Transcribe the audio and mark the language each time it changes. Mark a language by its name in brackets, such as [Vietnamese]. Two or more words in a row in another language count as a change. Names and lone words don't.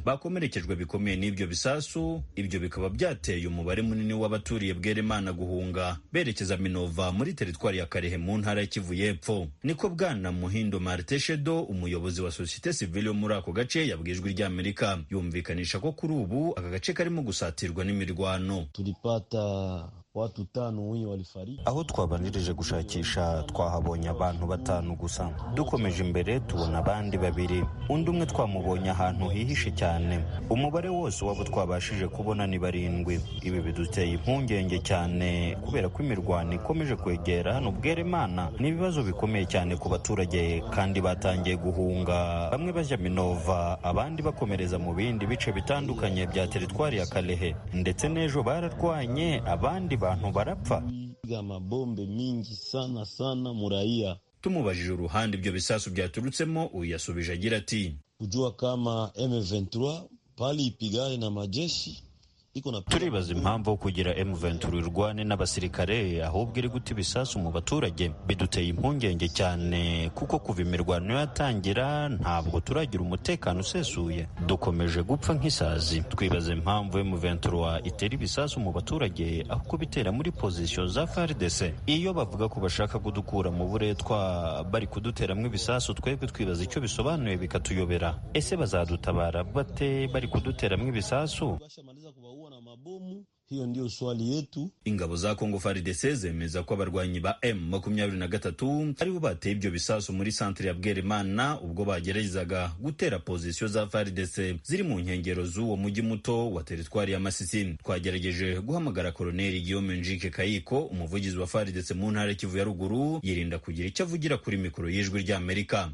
[Kinyarwanda] Bakomerekejwe bikomeye n'ibyo bisasu, ibyo bikaba byateye umubare munini w'abaturiye Bweremana guhunga berekeza Minova muri teritwari ya Karehe mu ntara ya Kivu y'epfo. Niko Bwana Muhindo Marteshedo, umuyobozi wa [French] societe civile [Kinyarwanda] muri ako gace, yabwijwe rya Amerika, yumvikanisha ko kuri ubu aka gace karimo gusatirwa n'imirwano. [Swahili] Tulipata watu 5 wenye walifariki. [Kinyarwanda] Aho twabanirije gushakisha twahabonye abantu 5 gusa. Dukomeje imbere tubona abandi 2. Undi umwe twamubonye ahantu hihishe cyane. Umubare wose wabo twabashije kubona ni 7. Ibi biduteye impungenge cyane kubera ko imirwano ikomeje kwegera hano Bweremana. Ni ibibazo bikomeye cyane ku baturage kandi batangiye guhunga, bamwe bajya Minova abandi bakomereza mu bindi bice bitandukanye bya teritwari ya Kalehe, ndetse n'ejo bararwanye abandi bantu barapfa. [Swahili] Mabombe mingi sana muraia. [Kinyarwanda] Tumubajije uruhande ibyo bisasu byaturutsemo, uyu yasubije agira ati, [Swahili] kujua kama M23 pali ipigane na majeshi. [Kinyarwanda] Turibaza impamvu kugira M23 irwane n'abasirikare ahubwo iri guta ibisasu mu baturage. Biduteye impungenge cyane kuko kuva imirwano yatangira ntabwo turagira umutekano usesuye, dukomeje gupfa nk'isazi. Twibaza impamvu M23 itera ibisasu mu baturage aho kubitera muri position za FARDC. Iyo bavuga ko bashaka kudukura mu buretwa bari kuduteramwe ibisasu, twebwe twibaza icyo bisobanuye bikatuyobera. Ese bazadutabara bate bari kuduteramwe ibisasu? [Swahili] Na mabomu Hiyo ndio swali yetu. [Kinyarwanda] Ingabo za Kongo FARDC zemeza ko abarwanyi ba M23 aribo bateye ibyo bisasu muri centre ya Bwerimana ubwo bageragezaga gutera pozisiyo za FARDC ziri mu nkengero z'uwo mujyi muto wa teritwari ya Masisi. Twagerageje guhamagara Koloneli Guillaume Njike Kayiko, umuvugizi wa FARDC mu ntara Kivu ya ruguru, yirinda kugira icyo avugira kuri mikoro y'ijwi rya Amerika.